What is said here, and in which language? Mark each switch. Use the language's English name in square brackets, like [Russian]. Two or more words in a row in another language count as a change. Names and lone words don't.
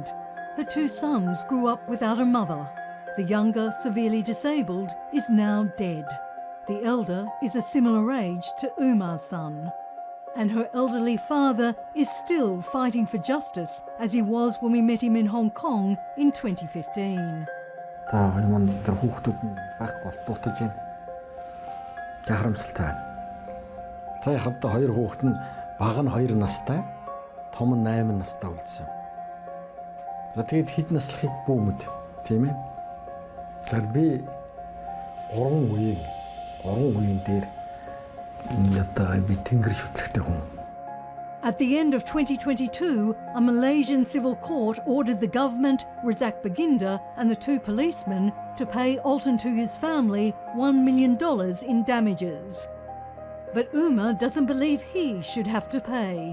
[English] Her two sons grew up without a mother. The younger, severely disabled, is now dead. The elder is a similar age to Umar's son. And her elderly father is still fighting for justice, as he was when we met him in Hong Kong in 2015. [Mongolian] Хамтаа хоёр хүүхэд нь бага нь 2 настай, том нь 8 настай үлдсэн. За тэгээд хэд наслахыг бүүмэд, тийм ээ. Тэгэхээр би 3 үеийн дээр ята би тэнгэр шүтлэгтэй хүн. [English] At the end of 2022, a Malaysian civil court ordered the government, Razak Baginda and the 2 policemen to pay Altantuya's family $1 million in damages. But Umar doesn't believe he should have to pay.